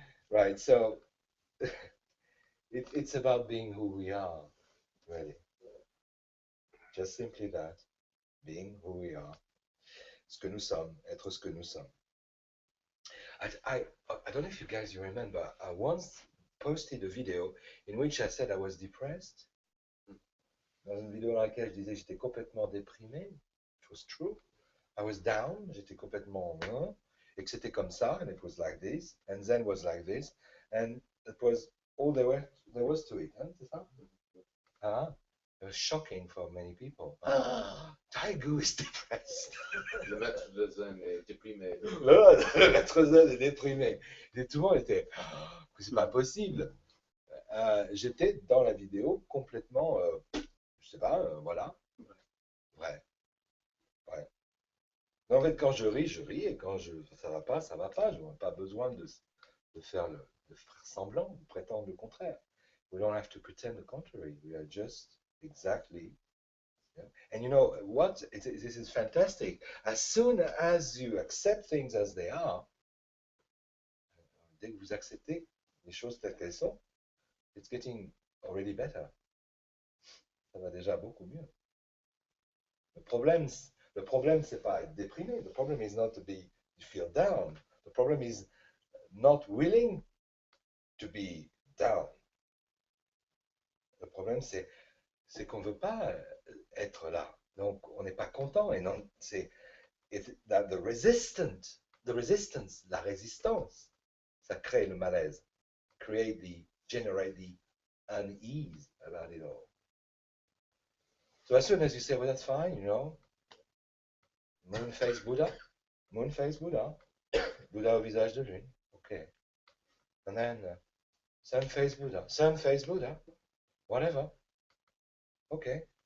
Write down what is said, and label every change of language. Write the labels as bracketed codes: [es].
[en] Right, so it's about being who we are, really. Just simply that, being who we are. [fr] Ce que nous sommes, être ce que nous sommes. [en] I don't know if you remember, I once posted a video in which I said I was depressed. [fr] Dans une vidéo dans laquelle je disais que j'étais complètement déprimé. [en] It was true. I was down, [fr] j'étais complètement et que c'était comme ça, [en] and it was like this, and Zen was like this, and it was all there was to it, [fr] hein, c'est ça? [en] It was shocking for many people. Taigu is depressed. [fr] Le maître de Zen est déprimé. Le maître Zen est déprimé. Et tout le monde était, c'est pas possible. J'étais dans la vidéo complètement, je sais pas, voilà. Ouais. En fait, quand je ris, et quand ça va pas, ça va pas. Je n'ai pas besoin de faire semblant, de prétendre le contraire. [en] We don't have to pretend the contrary. We are just exactly. And you know what? This is fantastic. As soon as you accept things as they are, [fr] dès que vous acceptez les choses telles qu'elles sont, [en] it's getting already better. [fr] Ça va déjà beaucoup mieux. Le problème, c'est pas être déprimé. [en] The problem is not to feel down. The problem is not willing to be down. [fr] Le problème, c'est qu'on ne veut pas être là. Donc, on n'est pas content. Et non, c'est la résistance, la résistance, ça crée le malaise. [en] Create generate the unease about it all. So as soon as you say, well, that's fine, you know, moon-faced Buddha, moon-faced Buddha, [fr] Buddha au visage de lune, [en] okay. And then sun-faced Buddha, whatever, okay.